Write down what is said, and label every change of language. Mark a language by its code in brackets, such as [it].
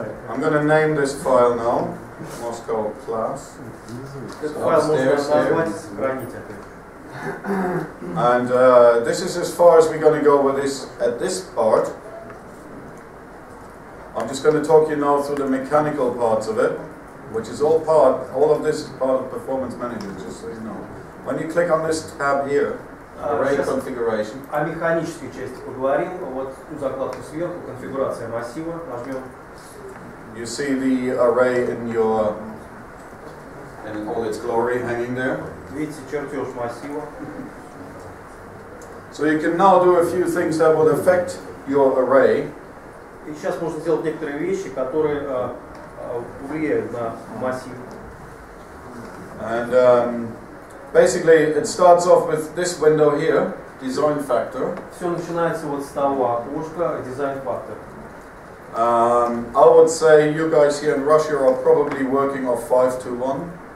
[en] I'm going to name this file now, Moscow class. [ru] Этот файл можно назвать и сохранить опять. [en] And this is as far as we're going to go with this at this part. I'm just going to talk you now through the mechanical parts of it, which is all of this is part of Performance Manager, just so you know. When you click on this tab here, array configuration. [ru] О механической части поговорим. Вот ту закладку сверху, конфигурация массива, нажмем. [en] You see the array in all its glory hanging there. [ru] Видите чертеж массива. [en] So you can now do a few things that will affect your array. [ru] И сейчас можно сделать некоторые вещи, которые влияют на массив. [en] And basically it starts off with this window here, design factor. [ru] Все начинается вот с того окошка, дизайн фактор. [en] I would say you guys here in Russia are probably working off 5 to 1.